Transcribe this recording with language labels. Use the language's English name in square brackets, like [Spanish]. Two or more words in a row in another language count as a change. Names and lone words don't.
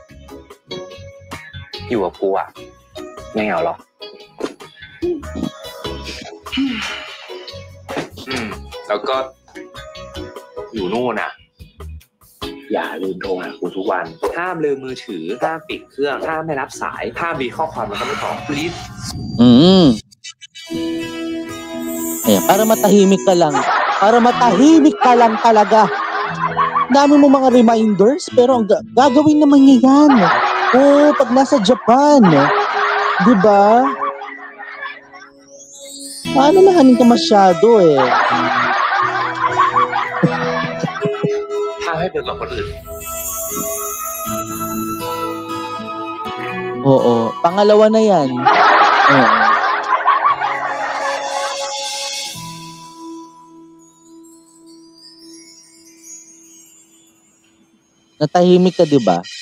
[Thai] อยู่กับกูอ่ะไม่เหงาหรอกแล้วก็อยู่นู่นอ่ะอย่าลืมโทรหากูทุกวันห้ามลืมมือถือห้ามปิดเครื่องห้ามไม่รับสายห้ามมีข้อความแล้วก็ไม่ตอบ please [Filipino] Ayan, para matahimik ka lang. Para matahimik ka lang talaga. Dami mo mga reminders, pero gagawin naman niya yan. Oo, pag nasa Japan. Diba? Paano lahanin ka masyado eh? [Thai] ห้ามให้เป็นกับคนอื่น [Filipino] Oo, pangalawa na yan. Oo. Natahimik ka, di ba?